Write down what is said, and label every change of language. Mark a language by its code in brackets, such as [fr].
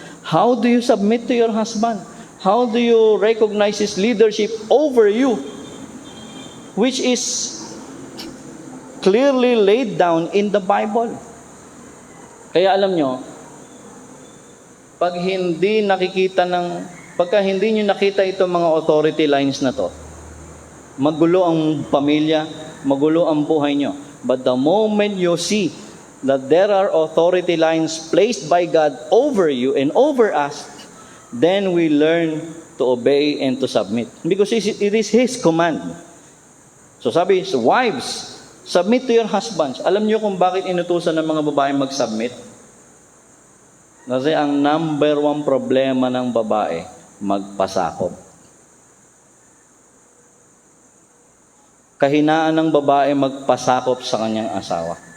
[en] How do you submit to your husband? How do you recognize his leadership over you? Which is clearly laid down in the Bible. [tl] Kaya alam nyo, pagka hindi nyo nakita itong mga authority lines na to, magulo ang pamilya, magulo ang buhay nyo. [en] But the moment you see that there are authority lines placed by God over you and over us, then we learn to obey and to submit. Because it is His command. So sabi, wives, submit to your husbands. [tl] Alam niyo kung bakit inutusan ng mga babae mag-submit? Kasi ang number one problema ng babae, magpasakop. Kahinaan ng babae magpasakop sa kanyang asawa.